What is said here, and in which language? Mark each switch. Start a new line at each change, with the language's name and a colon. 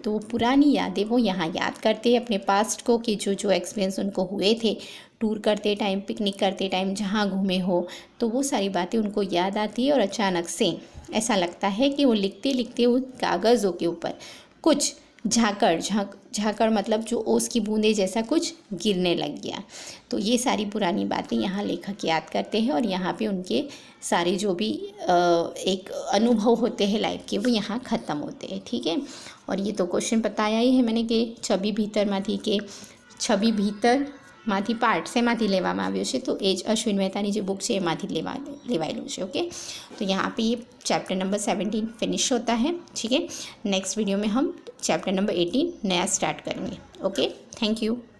Hindi: तो पुरानी यादें वो यहाँ याद करते हैं अपने पास्ट को कि जो एक्सपीरियंस उनको हुए थे टूर करते टाइम, पिकनिक करते टाइम, जहाँ घूमे हो, तो वो सारी बातें उनको याद आती है और अचानक से ऐसा लगता है कि वो लिखते लिखते उन कागज़ों के ऊपर कुछ झाकड़ मतलब जो ओस की बूंदे जैसा कुछ गिरने लग गया। तो ये सारी पुरानी बातें यहाँ लेखक याद करते हैं और यहाँ पे उनके सारे जो भी एक अनुभव होते हैं लाइफ के वो यहाँ ख़त्म होते हैं। ठीक है, और ये तो क्वेश्चन बताया ही है मैंने कि
Gujarati: छवि भीतरમાંથી કે छवि ભીતરમાંથી પાર્ટ શેમાંથી લેવામાં આવ્યો છે, તો એ જ અશ્વિન મહેતાની જે બુક છે એમાંથી લેવાયેલું છે।
Hindi: ओके, तो यहाँ पे ये चैप्टर नंबर 17 फिनिश होता है। ठीक है, नेक्स्ट वीडियो में हम चैप्टर नंबर 18 नया स्टार्ट करेंगे। Okay, thank you.